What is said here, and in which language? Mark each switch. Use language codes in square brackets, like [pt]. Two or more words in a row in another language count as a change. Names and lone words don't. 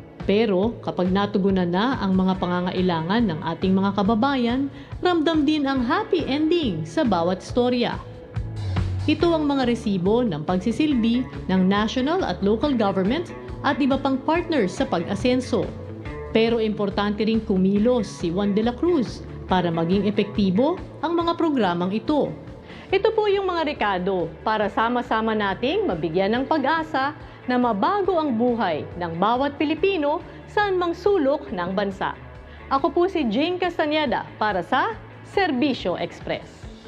[tl] Pero kapag natugunan na ang mga pangangailangan ng ating mga kababayan, ramdam din ang [en] happy ending [tl] sa bawat storya. Ito ang mga resibo ng pagsisilbi ng national at [en] local government [tl] at iba pang partners sa pag-asenso. Pero importante ring kumilos si Juan de la Cruz para maging epektibo ang mga programang ito. Ito po yung mga rekado para sama-sama nating mabigyan ng pag-asa na mabago ang buhay ng bawat Pilipino saan mang sulok ng bansa. Ako po si Jane Castañeda para sa Serbisyo Express.